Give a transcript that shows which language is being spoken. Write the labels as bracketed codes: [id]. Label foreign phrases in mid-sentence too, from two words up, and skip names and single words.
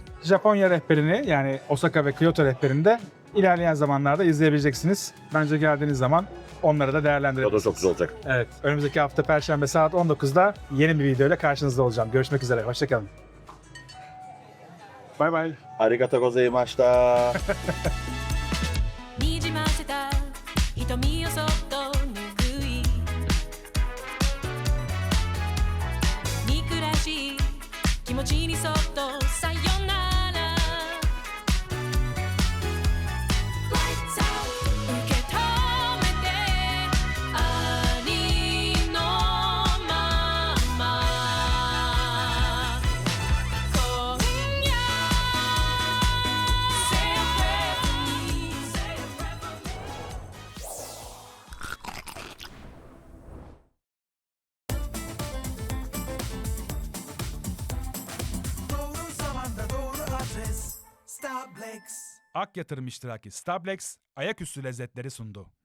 [tr] Japonya rehberini yani Osaka ve Kyoto rehberini de ilerleyen zamanlarda izleyebileceksiniz. Bence geldiğiniz zaman onları da O da değerlendirebilirsiniz. çok güzel olacak. Evet. Önümüzdeki hafta Perşembe saat 19'da yeni bir videoyla karşınızda olacağım. Görüşmek üzere. Hoşçakalın. Bay bay. [ja] ありがとうございました. にじませた瞳をそっと拭い憎らしい気持ちにそっとさよなら [en] Lights out [ja] 受け止めてありのまま今夜 [en] Say a prayer for me Say a prayer for me [tr] Doğru zamanda doğru adres. Starbucks. Ak Yatırım iştiraki Stablex ayaküstü lezzetleri sundu.